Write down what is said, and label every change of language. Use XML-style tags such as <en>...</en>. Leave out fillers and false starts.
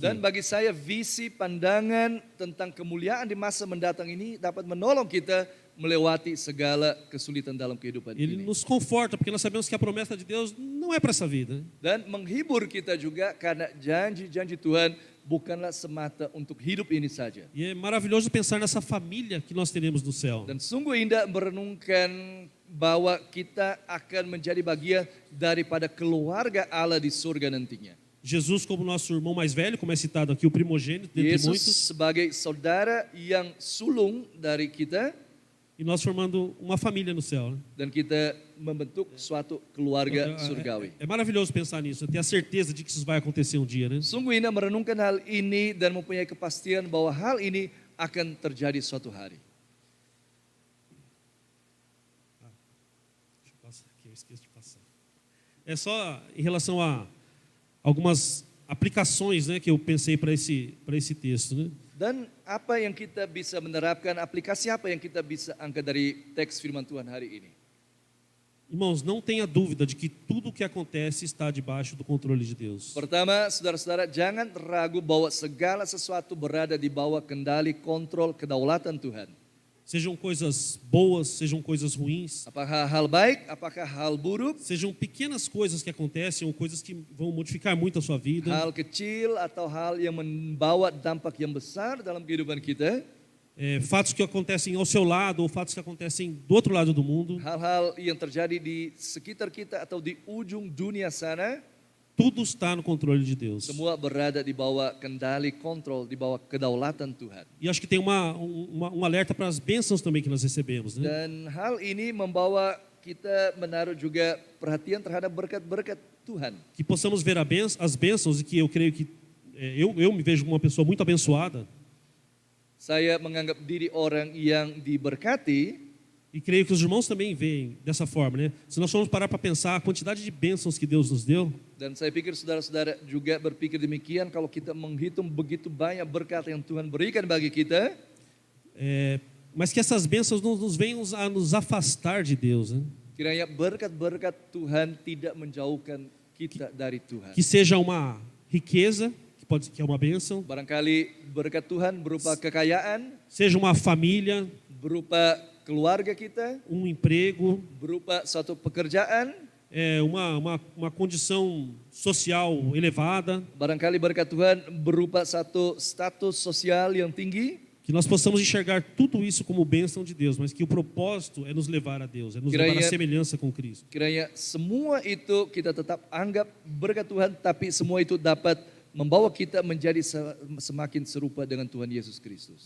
<id>Dan bagi saya visi pandangan tentang kemuliaan di masa mendatang ini dapat menolong kita melewati segala kesulitan dalam kehidupan</id> <pt>Ele</pt> <id>ini.</id> <pt>nos conforta, porque nós sabemos que a promessa de Deus não é para essa vida.</pt> <id>Dan menghibur kita juga karena janji-janji Tuhan bukanlah semata untuk hidup ini saja.</id> <pt>E é maravilhoso pensar nessa família que nós teremos no céu.</pt> <id>Dan sungguh indah merenungkan bahwa kita akan menjadi bagian daripada keluarga Allah di surga nantinya.</id> <pt>Jesus como nosso irmão mais velho, como é citado aqui, o primogênito dentre</pt> <id>Yesus</id> <pt>muitos,</pt> <id>sebagai saudara yang sulung dari kita,</id> <pt>e nós formando uma família no céu. Né?</pt> <id>dan kita membentuk suatu keluarga surgawi.</id> <pt>É maravilhoso pensar nisso, ter a certeza de que isso vai acontecer um dia, né?</pt> <id>Sungguh indah merenungkan hal ini dan mempunyai kepastian bahwa hal ini akan terjadi suatu hari.</id> <pt>Deixa eu passar aqui, eu esqueço de passar. É só em relação a algumas aplicações, né, que eu pensei para esse texto, né?</pt> <id>Dan apa yang kita bisa menerapkan, aplikasi apa yang kita bisa angkat dari teks firman Tuhan hari ini?</id> <pt>Irmãos, não tenha dúvida de que tudo o que acontece está debaixo do controle de Deus.</pt> <id>Pertama, saudara-saudara, jangan ragu bahwa segala sesuatu berada di bawah kendali, kontrol, kedaulatan Tuhan.</id> <pt>Sejam coisas boas, sejam coisas ruins,</pt> <id>Apakah hal baik, apakah hal buruk,</id> <pt>sejam pequenas coisas que acontecem ou coisas que vão modificar muito a sua vida.</pt> <id>hal kecil atau hal yang membawa dampak yang besar dalam kehidupan kita,</id> <pt>Fatos que acontecem ao seu lado ou fatos que acontecem do outro lado do mundo.</pt> <id>hal-hal yang terjadi di sekitar kita atau di ujung dunia sana,</id> <pt>Tudo está no controle de Deus.</pt> <id>semua berada di bawah kendali, kontrol, di bawah kedaulatan Tuhan.</id> <pt>E acho que tem um alerta para as bênçãos também que nós recebemos, né?</pt> <id>Dan hal ini membawa kita menaruh juga perhatian terhadap berkat-berkat Tuhan.</id> <pt>Que possamos ver as bênçãos e que eu creio que eu me vejo como uma pessoa muito abençoada</pt> <id>Saya menganggap diri orang yang diberkati,</id> <pt>e creio que os irmãos também veem dessa forma, né? Se nós formos parar para pensar a quantidade de bênçãos que Deus nos deu,</pt> <id>dan saya pikir saudara-saudara juga berpikir demikian kalau kita menghitung begitu banyak berkat yang Tuhan berikan bagi kita,</id> <pt>mas que essas bênçãos não nos venham a nos afastar de Deus, né?</pt> <id>kiranya berkat-berkat Tuhan tidak menjauhkan kita dari Tuhan.</id> <pt>Que seja uma riqueza, que é uma bênção,</pt> <id>Barangkali berkat Tuhan berupa kekayaan,</id> <pt>seja uma família,</pt> <id>berupa keluarga kita,</id> <pt>um emprego,</pt> <id>berupa suatu pekerjaan,</id> <pt>uma condição social elevada,</pt> <id>barangkali berkat Tuhan berupa satu status sosial yang tinggi,</id> <pt>que nós possamos enxergar tudo isso como bênção de Deus, mas que o propósito é nos levar a Deus, é nos levar à semelhança com Cristo.</pt> <id>kiranya semua itu kita tetap anggap berkat Tuhan, tapi semua itu dapat membawa kita menjadi semakin serupa dengan Tuhan Yesus Kristus.</id>